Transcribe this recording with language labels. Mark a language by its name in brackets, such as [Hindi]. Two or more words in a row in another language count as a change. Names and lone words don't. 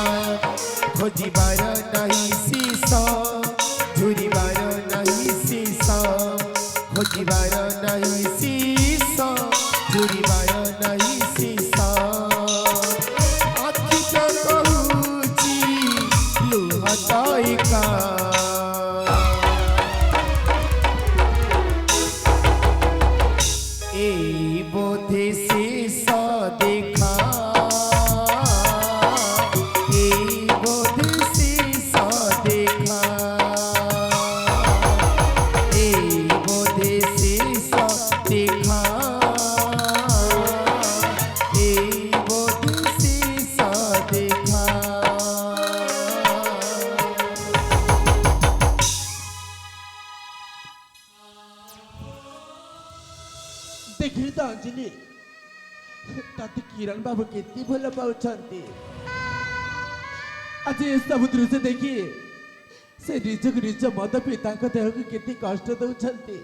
[Odia] ଖୋଜିବାର ନାହିଁ ଶେଷ, ଝୁରିବାର ନାହିଁ ଶେଷ, ଖୋଜିବାର ନାହିଁ ଶେଷ, ଝୁରିବାର ନାହିଁ ଶେଷ। ଆଖି ତ କହୁଛି ଲୁହ ତ ଏକା, [Bangla] এই বোধে শেষ দেখা, এই বোধে শেষ দেখা, এই বোধে শেষ দেখা, এই বোধে শেষ দেখা। [Odia] ଦେଖିଲି ତ ଅଞ୍ଜଳି, ତତେ କିରଣ ବାବୁ କେତେ ଭଲ ପାଉଛନ୍ତି। ଆଜି ଏସବୁ ଦୃଶ୍ୟ ଦେଖି ସେ ନିଜକୁ ନିଜ ମଦ ପିଇ ତାଙ୍କ ଦେହକୁ କେତେ କଷ୍ଟ ଦଉଛନ୍ତି।